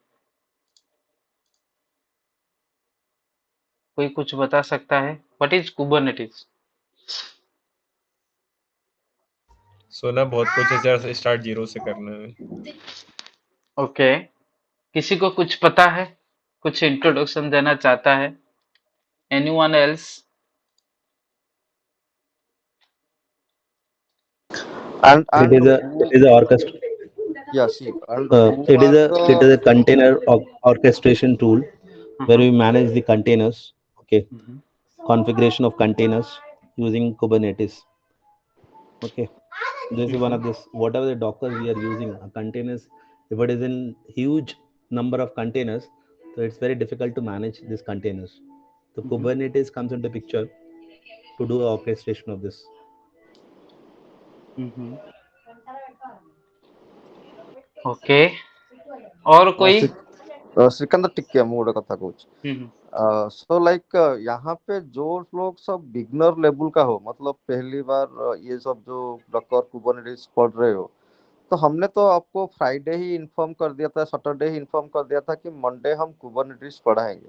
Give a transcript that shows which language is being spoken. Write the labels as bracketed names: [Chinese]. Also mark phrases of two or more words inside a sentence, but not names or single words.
[Hindi] कोई कुछ बता सकता है? [English] What is Kubernetes? [Hindi] सोना बहुत कुछ है सर, [English] start zero [Hindi] से करना है। ओके। किसी को कुछ पता है, कुछ इंट्रोडक्शन देना चाहता है? [English] Anyone else? It And is a it who, is a orchestra. yeah, see, and who It is are a the, container orchestration tool where Uh-huh. we manage the containers. Okay, Mhm. configuration of containers. using Kubernetes. Okay, this is one of this. Whatever the Docker we are using, containers. If it is in huge number of containers, so it's very difficult to manage these containers. So Kubernetes comes into picture to do orchestration of this. [Hindi] ओके, और कोई? सिकंदर टिक्के [Odia] ମୁଁ ଗୋଟେ କଥା କହୁଛି। [English] so like [Hindi] यहाँ पे जो लोग सब [English] beginner level [Hindi] का हो, मतलब पहली बार ये सब जो डॉकर कुबरनेटिस पढ़ रहे हो, तो हमने तो आपको फ्राइडे ही इन्फॉर्म कर दिया था, सैटरडे ही इन्फॉर्म कर दिया था कि मंडे हम कुबरनेटिस पढ़ाएंगे।